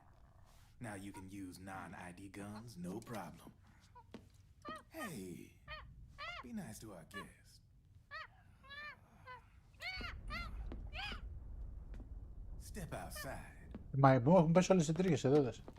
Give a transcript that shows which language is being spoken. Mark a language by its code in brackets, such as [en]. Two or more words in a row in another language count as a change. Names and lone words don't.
[en] Now you can use non-ID guns, no problem. Hey, be nice to our guest. Step outside. [el] Μα μου έχουν πέσει όλες οι τρίχες εδώ, δες.